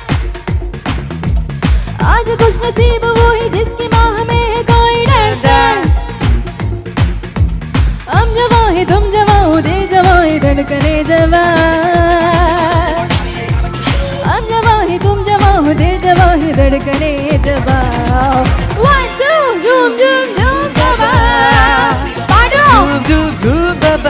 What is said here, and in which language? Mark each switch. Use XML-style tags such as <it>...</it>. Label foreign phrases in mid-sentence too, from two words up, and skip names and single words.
<hi>आज खुश नसीब वो है जिसकी माह में है कोई</hi> <en>dance dance.</en> <hi>हम जवां है तुम जवां हो, दिल जवां है धड़कने जवां। हम जवां है तुम जवां हो, दिल जवां है धड़कने जवां। 1 2 झूम झूम झूम बाबा, पाडो झूम झूम बाबा,</hi>